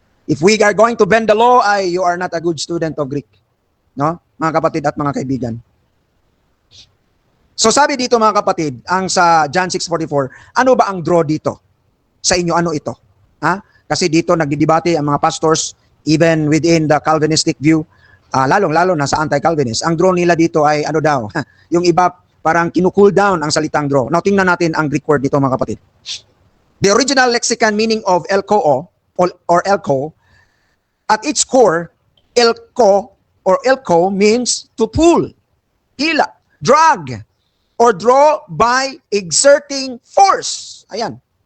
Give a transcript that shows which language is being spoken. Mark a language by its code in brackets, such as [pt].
[en] If we are going to bend the law, you are not a good student of Greek. No? [tl] Mga kapatid at mga kaibigan. So sabi dito, mga kapatid, ang sa John 6:44, ano ba ang draw dito? Sa inyo, ano ito? Kasi dito nagdidebate ang mga pastors, [en] even within the Calvinistic view, [tl] lalong-lalo na sa anti-Calvinist. Ang draw nila dito ay ano daw? Yung iba, parang kinukool down ang salitang draw. Now, tingnan natin ang Greek word dito, mga kapatid. [en] The original lexicon meaning of elko or elko, at its core, elko means to pull, hila, drag, or draw by exerting force. Ayan.